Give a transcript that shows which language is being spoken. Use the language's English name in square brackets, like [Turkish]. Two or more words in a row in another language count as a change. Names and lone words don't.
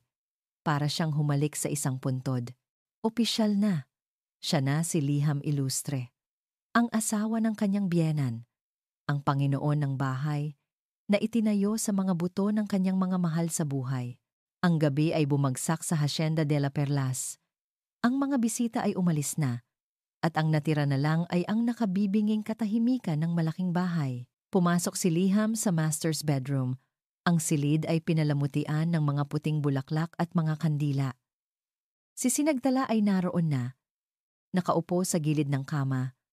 [Filipino] Para siyang humalik sa isang puntod. Opisyal na. Siya na si Liham Ilustre. Ang asawa ng kanyang biyenan, ang Panginoon ng bahay, na itinayo sa mga buto ng kanyang mga mahal sa buhay. Ang gabi ay bumagsak sa Hacienda de la Perlas. Ang mga bisita ay umalis na, at ang natira na lang ay ang nakabibinging katahimikan ng malaking bahay. Pumasok si Liham sa [English] master's bedroom. [Filipino] Ang silid ay pinalamutian ng mga puting bulaklak at mga kandila. Si Sinagtala ay naroon na, nakaupo sa gilid ng kama.